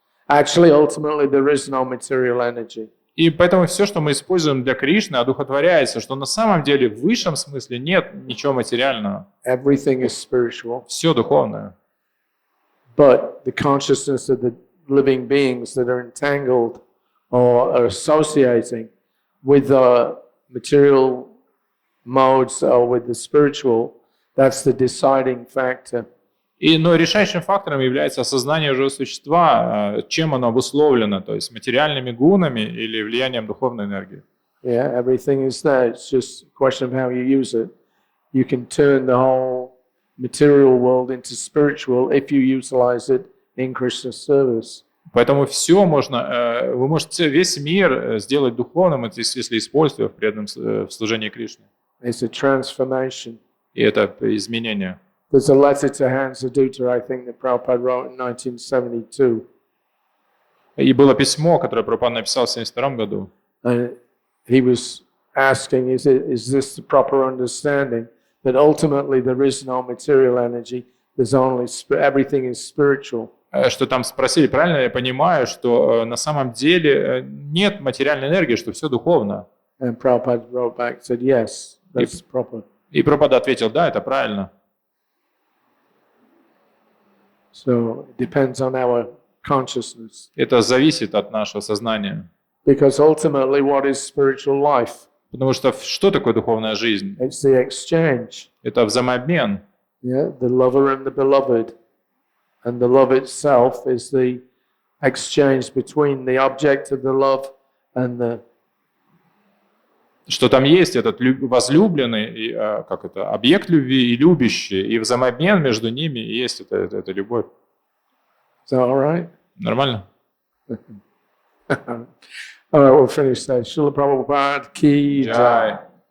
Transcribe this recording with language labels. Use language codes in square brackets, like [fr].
[en] Actually, ultimately, there is no material energy. [ru] И поэтому все, что мы используем для Кришны, одухотворяется, что на самом деле в высшем смысле нет ничего материального. [en] Everything is spiritual. [ru] Все духовное. [en] But the consciousness of the living beings that are entangled or are associating with the material modes or with the spiritual, that's the deciding factor. [ru] Но решающим фактором является осознание живого существа, чем оно обусловлено, то есть материальными гунами или влиянием духовной энергии. [en] Yeah, everything is there. It's just a question of how you use it. You can turn the whole material world into spiritual if you utilize it in Krishna's service. [ru] Поэтому все можно, вы можете весь мир сделать духовным, если используя в преданном служении Кришне. [en] It's a transformation. [ru] И это изменение. [en] There's a letter to Hans Adutta, I think, that Prabhupada wrote in 1972. [ru] И было письмо, которое Прабхупада написал в 1972 году. [en] And he was asking, is this the proper understanding? That ultimately there is no material energy, there's only everything is spiritual. [ru] Что там спросили, правильно я понимаю, что на самом деле нет материальной энергии, что все духовно. [en] And Prabhupada wrote back, said, yes, that's proper. [ru] И Прабхупада ответил, да, это правильно. [en] So it depends on our consciousness. [ru] Это зависит от нашего сознания. [en] Because ultimately, what is spiritual life? [ru] Потому что что такое духовная жизнь? [en] It's the exchange. [ru] Это взаимообмен. [en] Yeah, the lover and the beloved. And the love itself is the exchange between the object of the love and the... [ru] Что там есть этот возлюбленный, как это, объект любви и любящий, и взаимообмен между ними, и есть эта любовь. [en] Is that all right? [ru] Нормально? [en] All right, we'll finish there. Srila Prabhupada ki jai.